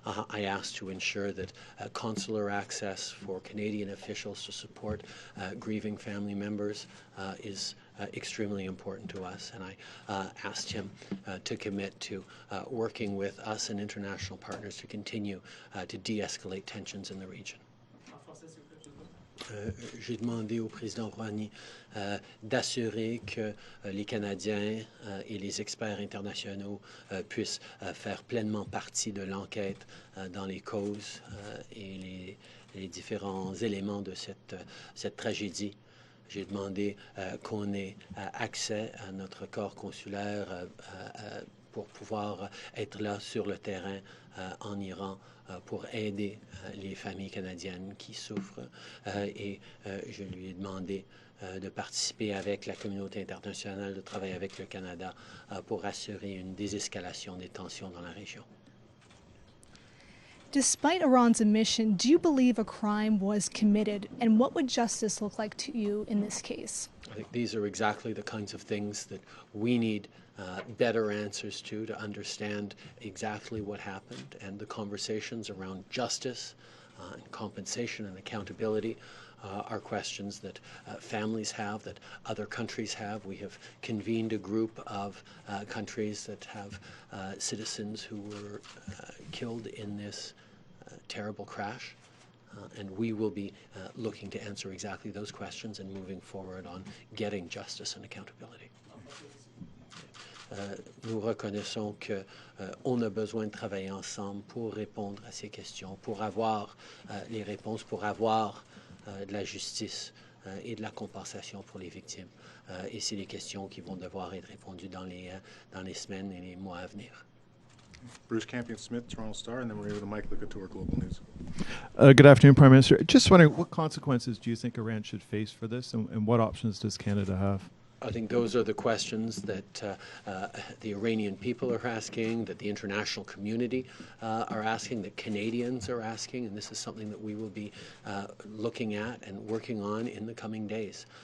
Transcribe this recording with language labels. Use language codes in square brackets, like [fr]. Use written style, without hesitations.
[en] I asked to ensure that consular access for Canadian officials to support grieving family members is extremely important to us, and I asked him to commit to working with us and international partners to continue to de-escalate tensions in the region. [fr] J'ai demandé au président Rouhani d'assurer que les Canadiens et les experts internationaux puissent faire pleinement partie de l'enquête dans les causes et les différents éléments de cette tragédie. J'ai demandé qu'on ait accès à notre corps consulaire pour pouvoir être là sur le terrain en Iran pour aider les familles canadiennes qui souffrent. Et je lui ai demandé de participer avec la communauté internationale, de travailler avec le Canada pour assurer une désescalation des tensions dans la région. [en] Despite Iran's admission, do you believe a crime was committed? And what would justice look like to you in this case? I think these are exactly the kinds of things that we need better answers to understand exactly what happened, and the conversations around justice and compensation and accountability are questions that families have, that other countries have. We have convened a group of countries that have citizens who were killed in this terrible crash. And we will be looking to answer exactly those questions and moving forward on getting justice and accountability. [fr] Nous reconnaissons qu'on a besoin de travailler ensemble pour répondre à ces questions, pour avoir les réponses, pour avoir de la justice et de la compensation pour les victimes. Et c'est des questions qui vont devoir être répondues dans les semaines et les mois à venir. [en] Bruce Campion-Smith, Toronto Star, and then we're going to Mike Lukatour, Global News. Good afternoon, Prime Minister. Just wondering, what consequences do you think Iran should face for this, and what options does Canada have? I think those are the questions that the Iranian people are asking, that the international community are asking, that Canadians are asking, and this is something that we will be looking at and working on in the coming days.